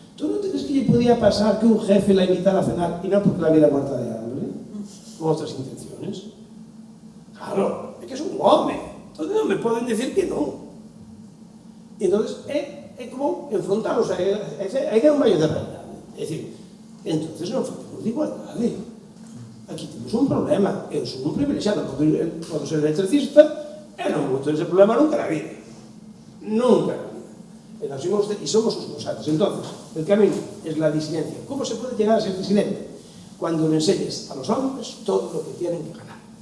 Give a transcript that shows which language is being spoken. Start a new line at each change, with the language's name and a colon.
Spanish: Tú
Galician: non te crees que lle
Spanish: podía pasar que un jefe la invitara a cenar e non porque la viera muerta de hambre, con outras intenciones?
Galician: Claro, é que es un home, entón non me poden decir que non. E entón é como enfrontalos a idea un baño de realidade. É dicir, entón non facemos de igualdade. Aquí temos un problema. Eu sou un privilexiado, podo ser electricista, e non vou ter ese problema nunca na vida. Nunca na vida. E somos os constantes.
Spanish: Entón, el camino es la disidencia. ¿Cómo se puede llegar a ser disidente? Cuando le enseñes a los hombres todo lo que tienen que ganar.